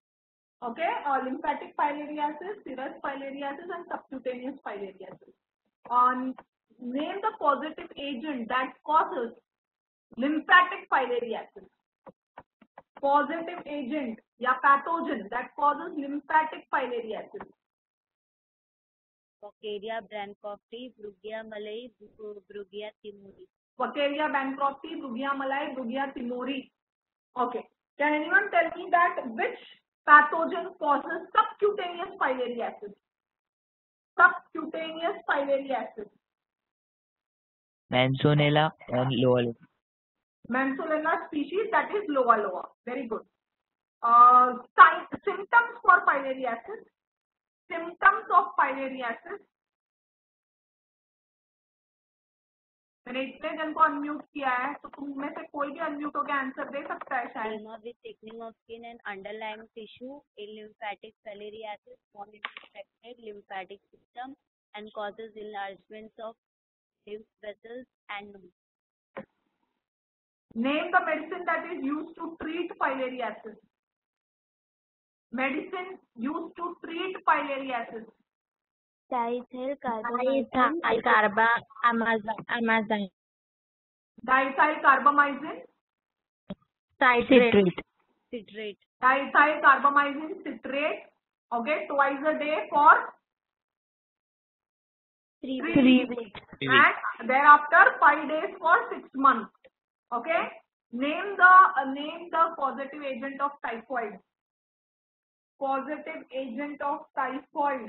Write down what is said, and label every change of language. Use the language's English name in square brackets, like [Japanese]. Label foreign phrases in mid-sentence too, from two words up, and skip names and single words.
[English] Okay, lymphatic filariasis, serous filariasis, and subcutaneous filariasis. Name the positive agent that causes lymphatic filariasis. Positive agent या pathogen that causes lymphatic filariasis. Vaccaria bancrofti, Brugia malai, Brugia timori. Vaccaria bancrofti, Brugia malai, Brugia timori. Okay. Can anyone tell me that which pathogen causes subcutaneous filariasis? Subcutaneous filariasis. Manzanella and Loa. Manzanella species, that is Loa. Very good. Symptoms for filariasis. Symptoms of filariasis. [Hindi] मैंने इतने जन को अनम्यूट किया है, तो तुम में से कोई भी अनम्यूट होकर आंसर दे सकता है शायद। [English] Edema with thickening of skin and underlying tissue in lymphatic filariasis, form infected lymphatic system and causes enlargements of lymph vessels and nodes. Name the medicine that is used to treat filariasis. Medicine used to treat filariasis. Diethyl carbamazine. Diethyl carbamazine. Citrate. Diethyl carbamazine citrate. Okay, twice a day for 3 weeks. And thereafter 5 days for 6 months. Okay. Name the positive agent of typhoid. Positive agent of typhoid.